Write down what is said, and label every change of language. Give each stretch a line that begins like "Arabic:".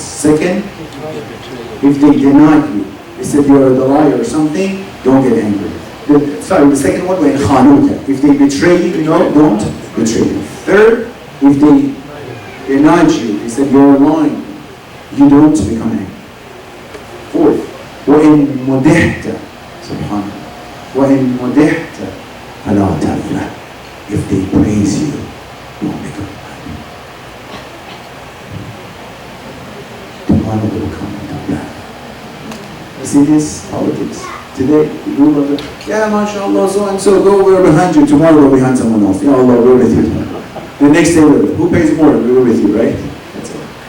English: Second, if they deny you, they said you're the liar or something, don't get angry. The second one, if they betray you, don't betray them. Third, if they denied you, they said you're lying, you don't become angry. Fourth,
Arabic: وَإِن مُدِحْتَ سبحانه وَإِن مُدِحْتَ فَلَا تَفْرَحْ.
English: If they praise you, don't become angry. Tomorrow will come and that. You see this politics? Today, we do love it. Yeah, mashallah, so and so, go, we're behind you. Tomorrow we're behind someone else. Ya Allah, we're with you. The next day, who pays more? We're with you, right? That's it.